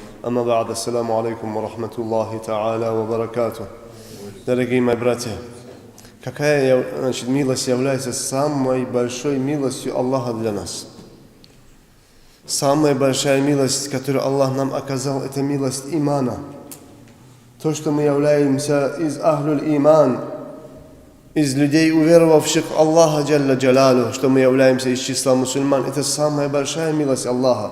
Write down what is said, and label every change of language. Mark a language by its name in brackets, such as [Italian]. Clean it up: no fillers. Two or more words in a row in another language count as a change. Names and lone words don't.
[Arabic] أما بعد، السلام عليكم ورحمة الله تعالى وبركاته. [Russian] Дорогие мои братья, какая милость является самой большой милостью Аллаха для нас? Самая большая милость, которую Аллах нам оказал, это милость имана. То, что мы являемся из [Arabic] أهل الإيمان, [Russian] из людей, уверовавших в Аллаха [Arabic] جل جلاله, [Russian] что мы являемся из числа мусульман, это самая большая милость Аллаха.